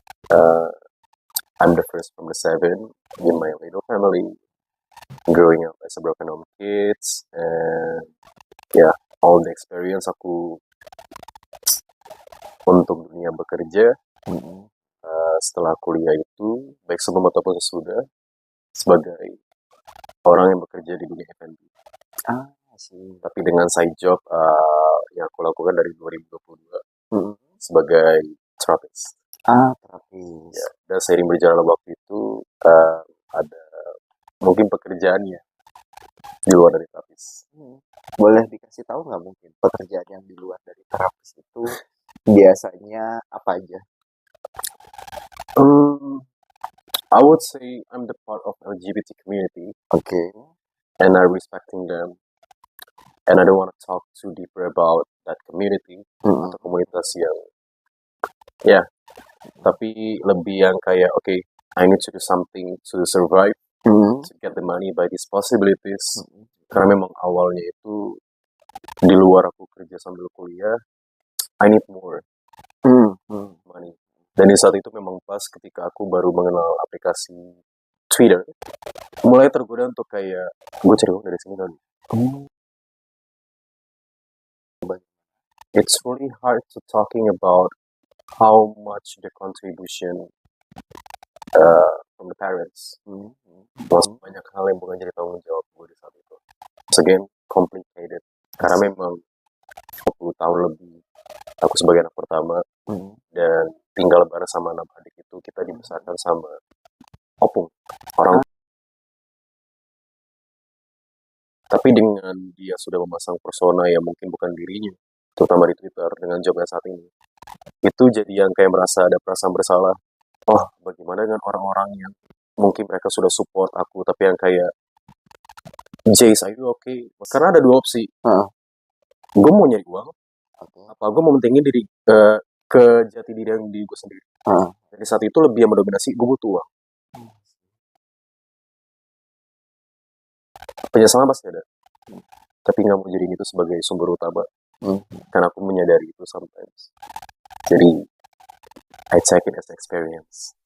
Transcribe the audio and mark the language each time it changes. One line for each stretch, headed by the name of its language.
English: Uh, I'm the first from the seven in my little family. Growing up as a broken home kids, and yeah, all the experience
Indonesian: aku untuk dunia bekerja setelah kuliah itu, baik sebelum ataupun sesudah, sebagai orang yang bekerja di dunia F&B. Sih. Tapi dengan side job yang aku lakukan dari 2022 sebagai terapis. Terapis. Ya, dan seiring berjalan waktu itu ada mungkin pekerjaannya di luar dari terapis. Boleh dikasih tahu nggak mungkin pekerjaan yang di luar dari terapis itu biasanya apa aja?
English: I would say I'm the part of LGBT community. Okay. And I'm respecting them. And I don't want to talk too deeper about that community
Indonesian: atau komunitas yang ya, tapi lebih yang kayak
English: okay, I need to do something to survive, to get the money by these possibilities.
Indonesian: Karena memang awalnya itu di luar aku kerja sambil kuliah,
English: I need more money.
Indonesian: Dan di saat itu memang pas ketika aku baru mengenal aplikasi Twitter, mulai tergoda untuk kayak gue cari uang dari sini kan.
English: It's really hard to talking about how much the contribution from the parents.
Indonesian: Banyak hal yang bukan jadi tanggung jawab gue di saat itu.
English: It's again complicated
Indonesian: karena memang 20 tahun lebih aku sebagai anak pertama dan tinggal bareng sama anak adik itu kita dibesarkan sama opung orang. Tapi dengan dia sudah memasang persona yang mungkin bukan dirinya, terutama di Twitter dengan jobnya saat ini, itu jadi yang kayak merasa ada perasaan bersalah. Oh, bagaimana dengan orang-orang yang mungkin mereka sudah support aku, tapi yang kayak Jace,
English: are you okay?
Indonesian: Karena ada dua opsi. Gue mau nyari uang, apa gue mau mentingin diri ke jati diri yang di gue sendiri. Jadi saat itu lebih yang mendominasi gue butuh uang. Penyesalan pasti ada, tapi nggak mau jadiin itu sebagai sumber utama. Karena aku menyadari itu sometimes. Jadi
English: I take it as experience.